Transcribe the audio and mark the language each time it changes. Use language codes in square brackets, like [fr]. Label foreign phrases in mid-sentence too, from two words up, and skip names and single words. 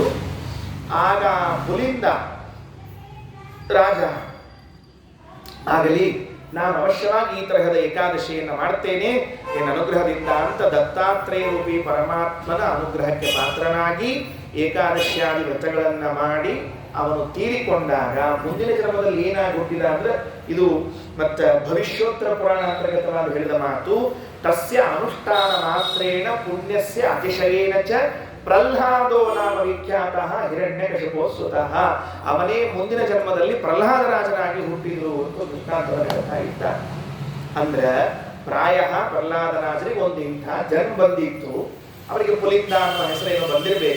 [kn] ಆಗ ಪುಲಿಂದ ರಾಜ ಆಗಲಿ, ನಾನು ಅವಶ್ಯವಾಗಿ ಈ ತರಹದ ಏಕಾದಶಿಯನ್ನು ಮಾಡ್ತೇನೆ ಎನ್ನ ಅನುಗ್ರಹದಿಂದ ಅಂತ ದತ್ತಾತ್ರೇಯ ರೂಪಿ ಪರಮಾತ್ಮನ ಅನುಗ್ರಹಕ್ಕೆ ಪಾತ್ರನಾಗಿ ಏಕಾದಶಿಯಾದಿ ವ್ರತಗಳನ್ನ ಮಾಡಿ ಅವನು ತೀರಿಕೊಂಡಾಗ ಮುಂದಿನ ಜನ್ಮದಲ್ಲಿ ಏನಾಗಿ ಹುಟ್ಟಿದ ಅಂದ್ರೆ, ಇದು ಮತ್ತೆ ಭವಿಷ್ಯೋತ್ತರ ಪುರಾಣ ಅಂತರ್ಗತವಾದ ಹೇಳಿದ ಮಾತು, [sa] ತಸ್ಯ ಅನುಷ್ಠಾನ ಮಾತ್ರೇಣ ಪುಣ್ಯಸ್ಯ ಅತಿಶಯೇನ ಚ ಪ್ರಹ್ಲಾದೋ ನಾಮ ವಿಖ್ಯಾತಃ ಹಿರಣ್ಯಕಶಿಪೋ ಸ್ವತಃ. [kn] ಅವನೇ ಮುಂದಿನ ಜನ್ಮದಲ್ಲಿ ಪ್ರಹ್ಲಾದ ರಾಜನಾಗಿ ಹುಟ್ಟಿದ್ರು ಅಂತ ದೃಷ್ಟಾಂತವನ್ನು ಹೇಳ್ತಾ ಇದ್ದ. ಅಂದ್ರೆ ಪ್ರಾಯ ಪ್ರಹ್ಲಾದ ರಾಜರಿಗೆ ಒಂದು ಇಂಥ ಜನ್ಮ ಬಂದಿತ್ತು, ಅವರಿಗೆ ಪುಲಿಂದ ಅನ್ನುವ ಹೆಸರೇನು ಬಂದಿರಬೇಕು.